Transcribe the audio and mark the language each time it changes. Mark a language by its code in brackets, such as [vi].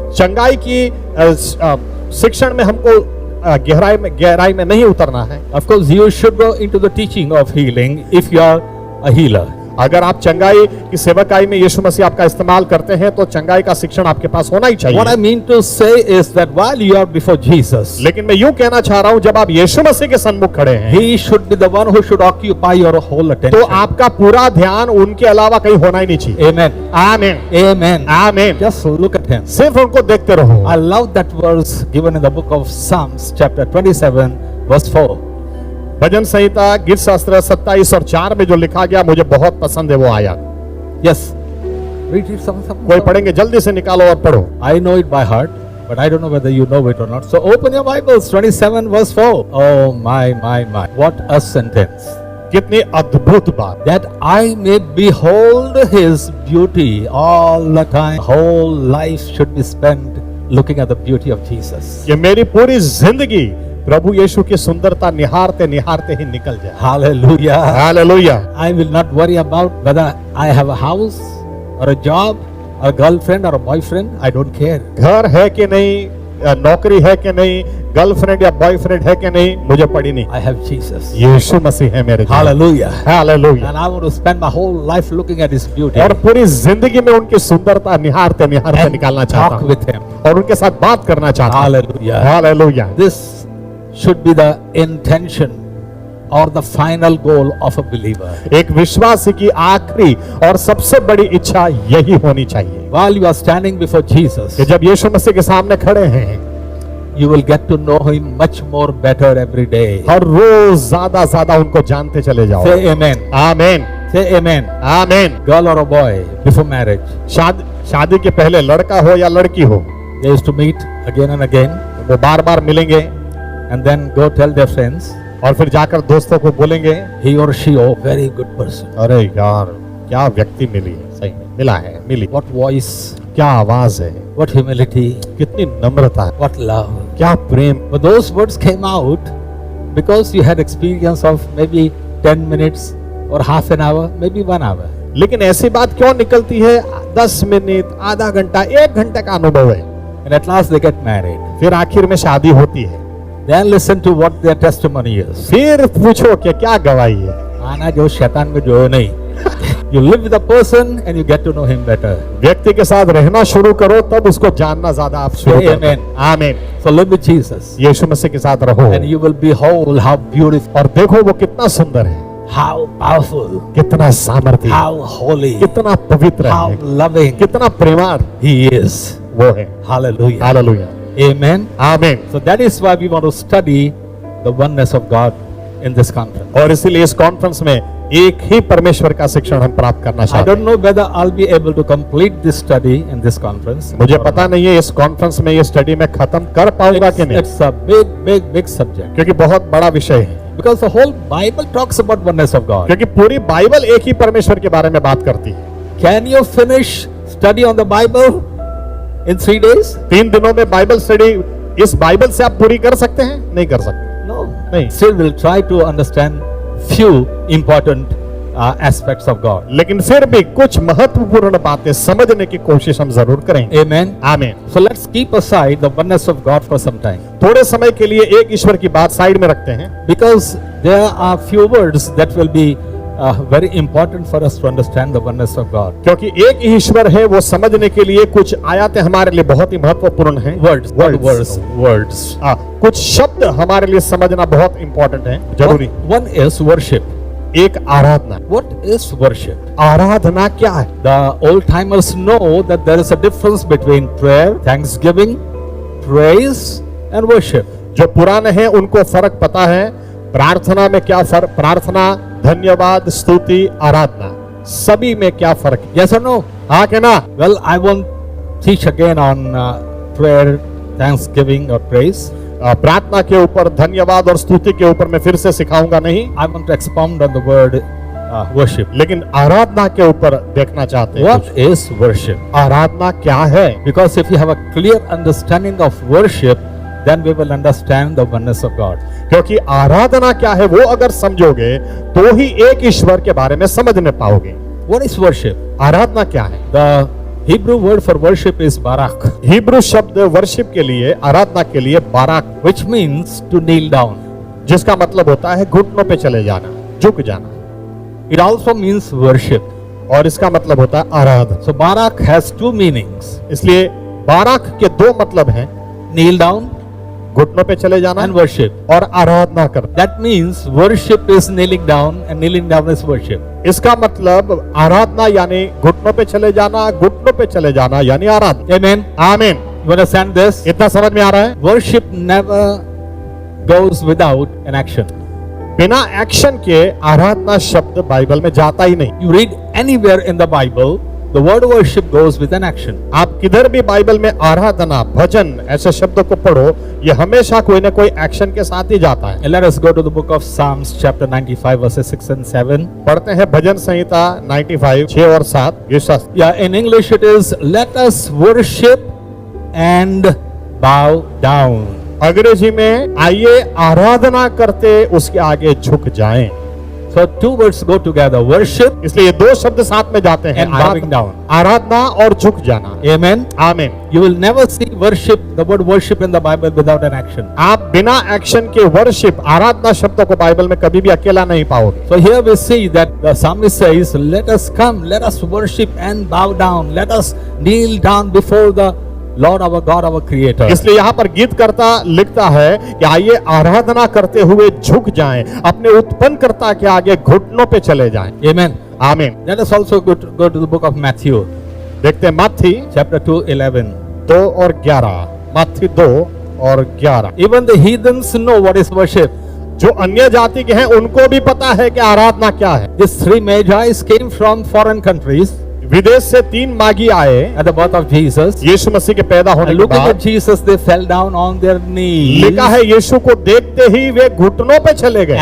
[hi] चंगाई की शिक्षण में हमको गहराई में नहीं उतरना है। [en] Of course, you should go into the teaching of healing if you are a healer. [hi] अगर आप चंगाई की सेवकाई में यीशु मसीह आपका इस्तेमाल करते हैं तो चंगाई का शिक्षण आपके पास होना ही चाहिए। [en] What I mean to say is that while you are before Jesus, [hi] लेकिन मैं यूं कहना चाह रहा हूं, जब आप यीशु मसीह के सन्मुख खड़े हैं, [en] He should be the one who should occupy your whole [hi] तो [en] attention. [hi] आपका पूरा ध्यान उनके अलावा कहीं होना ही नहीं चाहिए। [en] Amen. [hi] आमीन, [en] Amen. [hi] आमीन। [en] Just look at him. [hi] सिर्फ उनको देखते रहो। [en] I love that verse given in the book of Psalms, chapter 27, verse 4. [hi] भजन संहिता गीत शास्त्र 27 और 4 में जो लिखा गया मुझे बहुत पसंद है वो आयत। [en] Yes. Read it some. [hi] कोई पढ़ेंगे, जल्दी से निकालो और पढ़ो। [en] I know it by heart, but I don't know whether you know it or not. So open your Bibles, 27 verse 4. Oh my. What a sentence. [hi] कितनी अद्भुत बात। [en] That I may behold His beauty all the time. Whole life should be spent looking at the beauty of Jesus. [hi] ये मेरी पूरी जिंदगी प्रभु यीशु की सुंदरता निहारते निहारते ही निकल जाए। [en] Hallelujah. [hi] Hallelujah. [en] I will not worry about whether I have a house or a job or a girlfriend or a boyfriend. I don't care. [hi] घर है कि नहीं, नौकरी है कि नहीं, गर्लफ्रेंड या बॉयफ्रेंड है कि नहीं मुझे पड़ी नहीं, [en] I have Jesus. [hi] यीशु मसीह है मेरे जीवन। [en] Hallelujah. [hi] Hallelujah. [en] And I want to spend my whole life looking at His beauty. [hi] और पूरी जिंदगी में उनकी सुंदरता निहारते निहारते निकालना चाहता [en] Talk [hi] हूँ [en] with Him. [hi] और उनके साथ बात करना चाहता हूँ। [en] Hallelujah. [hi] Hallelujah. [en] This should be the intention or the final goal of a believer. [hi] एक विश्वासी की आखिरी और सबसे बड़ी इच्छा यही होनी चाहिए [en] While you are standing before Jesus, [hi] कि जब यीशु मसीह के सामने खड़े हैं [en] you will get to know Him much more better every day. [hi] और रोज ज्यादा ज्यादा उनको जानते चले जाओ। [en] Say amen. [hi] आमीन [en] Say amen. [hi] आमीन। [en] Girl or a boy before marriage, [hi] शादी के पहले लड़का हो या लड़की हो, [en] they used to meet again and again [hi] वो बार बार मिलेंगे [en] and then go tell their friends, [hi] और फिर जाकर दोस्तों को बोलेंगे, [en] he or she, oh, very good person. [hi] अरे यार क्या व्यक्ति मिली है, सही में मिला है, मिली। [en] What voice, [hi] क्या आवाज है, [en] what humility, [hi] कितनी नम्रता है, [en] what love. [hi] क्या प्रेम। [en] But those words came out because you had experience of maybe 10 minutes or half an hour, maybe 1 hour. [hi] लेकिन ऐसी बात क्यों निकलती है? 10 मिनट, आधा घंटा, 1 घंटे का अनुभव है, [en] And at last they get married. [hi] फिर आखिर में शादी होती है। [en] Then listen to what their testimony is. [hi] फिर पूछो कि क्या गवाही है। आना जो शैतान में जो है नहीं. [en] You live with a person and you get to know him better. [hi] व्यक्ति के साथ रहना शुरू करो तब उसको जानना ज्यादा आप शुरू [en] Say [hi] करो। [en] amen. [hi] आमीन। [en] So live with Jesus. [hi] यीशु मसीह के साथ रहो [en] And you will behold how beautiful, [hi] और देखो वो कितना सुंदर है, [en] how powerful, [hi] कितना सामर्थ्य, [en] how holy, [hi] कितना पवित्र [en] how [hi] है, [en] loving [hi] कितना प्रेमार [en] he is. [hi] वो है। [en] Hallelujah. [hi] हालेलुया। [en] Amen. [hi] आमीन। [en] So that is why we want to study the oneness of God in this conference. [hi] और इसीलिए इस कॉन्फ्रेंस में एक ही परमेश्वर का शिक्षण हम प्राप्त करना [en] I [hi] चाहते [en] don't [hi] हैं। [en] know whether I'll be able to complete this study in this conference. [hi] मुझे पता नहीं है इस कॉन्फ्रेंस में ये स्टडी मैं खत्म कर पाऊंगा कि नहीं, [en] It's a big subject. [hi] क्योंकि बहुत बड़ा विषय है, [en] Because the whole Bible talks about oneness of God. [hi] क्योंकि पूरी बाइबल एक ही परमेश्वर के बारे में बात करती है। [en] Can you finish study on the Bible in 3 days? [hi] 3 दिनों में बाइबल स्टडी इस बाइबल से आप पूरी कर सकते हैं? नहीं कर सकते। [en] No. [hi] नहीं। [en] Still we'll try to understand few important aspects of God. [hi] लेकिन फिर भी कुछ महत्वपूर्ण बातें समझने की कोशिश हम जरूर करेंगे। [en] Amen. [hi] आमीन। [en] So let's keep aside the oneness of God for some time. [hi] थोड़े समय के लिए एक ईश्वर की बात साइड में रखते हैं, [en] Because there are few words that will be very important for us to understand the oneness of God. [hi] क्योंकि एक ही ईश्वर है वो समझने के लिए कुछ आयतें हमारे लिए बहुत ही महत्वपूर्ण हैं। [en] Words. [hi] कुछ शब्द हमारे लिए समझना बहुत इंपॉर्टेंट है, जरूरी। [en] One is worship. [hi] एक आराधना। [en] What is worship? [hi] आराधना क्या है? [en] The old timers know that there is a difference between prayer, thanksgiving, praise and worship. [hi] जो पुराने हैं उनको फर्क पता है, प्रार्थना में क्या फर्क, प्रार्थना, धन्यवाद, स्तुति, आराधना, सभी में क्या फर्क है? [en] Yes or no? [hi] हाँ के ना? [en] Well, I won't teach again on prayer, thanksgiving or praise. [hi] प्रार्थना के ऊपर, धन्यवाद और स्तुति के ऊपर मैं फिर से सिखाऊंगा नहीं, [en] I want to expound on the word worship. [hi] लेकिन आराधना के ऊपर देखना चाहते हैं। [en] What is worship? [hi] आराधना क्या है? [en] Because if you have a clear understanding of worship, then we will understand the oneness of God. [hi] क्योंकि आराधना क्या है वो अगर समझोगे तो ही एक ईश्वर के बारे में समझने पाओगे। [en] What is worship? [hi] आराधना क्या है? [en] The Hebrew word for worship is barak, [hi] Hebrew शब्द वर्शिप के लिए, आराधना के लिए Barak, [en] which means to kneel down. [hi] जिसका मतलब होता है घुटनों पे चले जाना, झुक जाना, [en] It also means worship. [hi] और इसका मतलब होता है आराधना। [en] So barak has two meanings: [hi] इसलिए बाराक के 2 मतलब हैं, [en] kneel down [hi] घुटनों पे चले जाना [en] and worship. [hi] और आराधना करना। [en] That means worship is kneeling down and kneeling down is worship. [hi] इसका मतलब आराधना यानी घुटनों पे चले जाना, घुटनों पे चले जाना यानी आराधना। [en] Amen. [hi] आमीन। [en] You understand this? [hi] इतना समझ में आ रहा है? [en] Worship never goes without an action. [hi] बिना एक्शन के आराधना शब्द बाइबल में जाता ही नहीं। [en] You read anywhere in the Bible, the word worship goes with an action. [hi] आप किधर भी बाइबल में आराधना, भजन ऐसे शब्दों को पढ़ो, ये हमेशा कोई ना कोई एक्शन के साथ ही जाता है। [en] And let us go to the book of Psalms chapter 95 verses 6 and 7. [hi] पढ़ते हैं भजन संहिता 95 6 और 7। ये शास्त्र [en] Yeah, in English it is, let us worship and bow down. [hi] अंग्रेजी में आइए आराधना करते उसके आगे झुक जाएं। [en] So two words go together: worship [hi] इसलिए ये दो शब्द साथ में जाते हैं, [en] and bowing down. [hi] आराधना और झुक जाना। [en] Amen. [hi] आमीन। [en] You will never see worship, the word worship in the Bible without an action. [hi] आप बिना एक्शन के वर्शिप, आराधना शब्द को बाइबल में कभी भी अकेला नहीं पाओगे। [en] So here we see that the psalmist says, "Let us come, let us worship and bow down, let us kneel down before the Lord our God, our Creator." [hi] इसलिए यहाँ पर गीतकर्ता लिखता है कि आइए आराधना करते हुए झुक जाएं, अपने उत्पन्नकर्ता के आगे घुटनों पे चले जाएं। [en] Amen. [hi] आमीन। [en] Let us also go to the book of Matthew, [hi] देखते हैं मत्ती [en] chapter 2:11. [hi] 2 और 11, मत्ती 2 और 11। [en] Even the heathens know what is worship. [hi] जो अन्य जाति के हैं उनको भी पता है कि आराधना क्या है। [en] These three magi's came from foreign countries [hi] विदेश से 3 मागी आए [en] at the birth of Jesus. [hi] यीशु मसीह के पैदा होने [en] And [hi] के [en] looking at [hi] बाद। [en] Jesus, they fell down on their knees [hi] लिखा है यीशु को देखते ही वे घुटनों पे चले गए